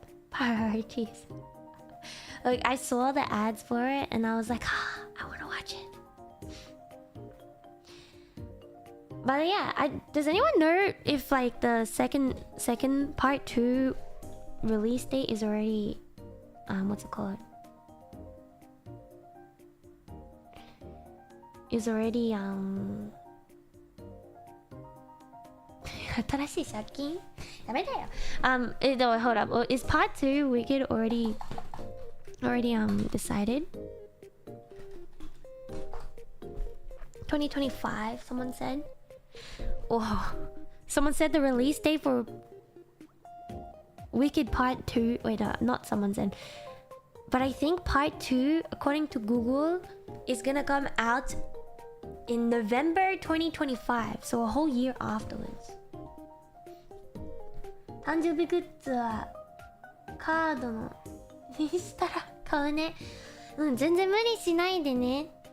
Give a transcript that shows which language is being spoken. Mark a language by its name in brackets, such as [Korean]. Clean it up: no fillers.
[English] Priorities. Like I saw the ads for it and I was like, I want to watch it. But yeah, does anyone know if like the second part 2 release date is already what's it called? Is already [Japanese] 新しい借金やめだよ。 [English] No, hold up. Is part 2 Wicked already decided? 2025, someone said. Oh, someone said the release date for Wicked Part 2. Wait, not someone said. But I think Part 2, according to Google, is gonna come out in November 2025. So a whole year afterwards. [Japanese] 誕生日グッズはカードのにしたら買うね。うん、全然無理しないでね。